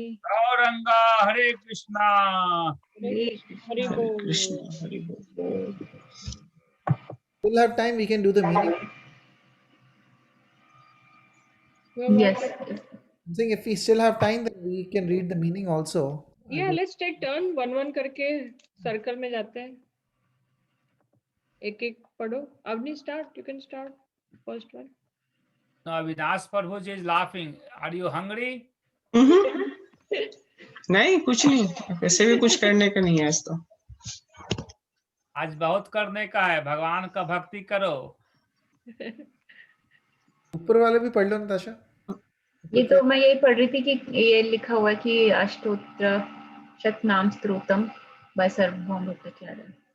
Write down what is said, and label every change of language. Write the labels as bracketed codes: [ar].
[hi] गौरंगा हरे कृष्णा। हरे हरि हरे बोल। कृष्ण हरि बोल। [en] We'll have time, we can do the meaning. Yes. I'm saying if we still have time, then we can read the meaning also. Yeah, let's take turn, one [hi] करके circle में जाते हैं, एक एक पढ़ो। [en] Avni start, you can start first one. No, Avinash Prabhu ji is laughing. Are you hungry? [hi] नहीं कुछ नहीं, वैसे भी कुछ करने का नहीं है आज तो। आज बहुत करने का है, भगवान का भक्ति करो। ऊपर वाले भी पढ़ लो नताशा। ये तो मैं यही पढ़ रही थी कि ये लिखा हुआ है कि अष्टोत्र शतनाम स्तोत्रम by Sarvabhauma Bhattacharya.